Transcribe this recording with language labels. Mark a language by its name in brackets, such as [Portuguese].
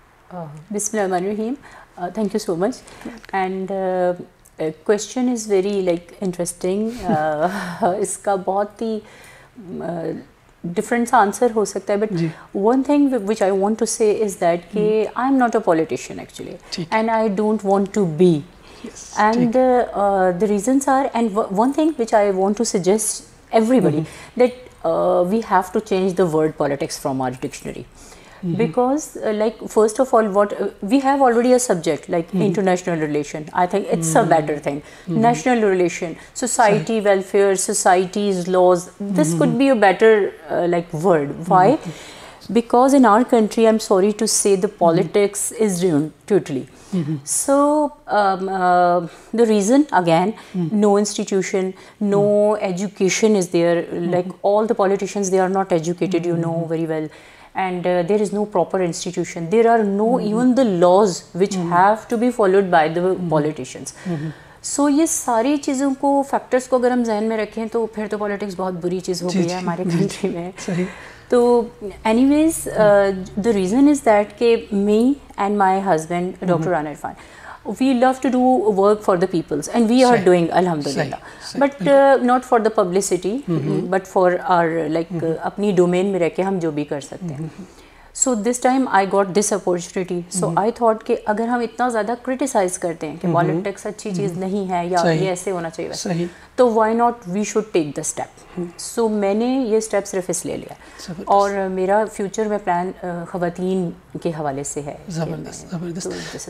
[Arabic] بسم اللہ الرحمن الرحیم. [English] Thank you so much and question is very like interesting. [Urdu] اس کا بہت ہی ڈفرینٹ سا آنسر ہو سکتا ہے، [English] but one thing which I want to say is that [Urdu] کہ [English] I am not a politician actually and I don't want to be. And the reasons are, and one thing which I want to suggest everybody that we have to change the word politics from our dictionary. Because like first of all, what we have already a subject like international relation. I think it's a better thing. National relation, society welfare, society's laws, this could be a better like word. Why? Because in our country, I'm sorry to say, the politics is ruined totally. So the reason again, no institution, no education is there. Like all the politicians, they are not educated, you know very well. And there is no proper institution. There are no even the laws which have to be followed by the politicians. [Urdu] So یہ ساری چیزوں کو factors کو اگر ہم ذہن میں رکھیں تو پھر تو پالیٹکس بہت بری چیز ہو گئی ہے ہمارے کنٹری میں. [English] تو anyways the reason is that کہ me and my husband Dr. Rana Irfan, we love to do work for the peoples and we are doing alhamdulillah, but not for the publicity, but for our like [Urdu] اپنی domain میں رہ کے ہم جو بھی کر سکتے ہیں. [English] So this time I got this opportunity. So I thought [Urdu] کہ اگر ہم اتنا زیادہ کرٹیسائز کرتے ہیں کہ پالیٹکس اچھی چیز نہیں ہے یا یہ ایسے ہونا چاہیے تو [English] why not we should take the step. So [Urdu] میں نے یہ اسٹیپ صرف اس لے لیا اور میرا فیوچر میں پلان خواتین کے حوالے سے ہے. زبردست زبردست.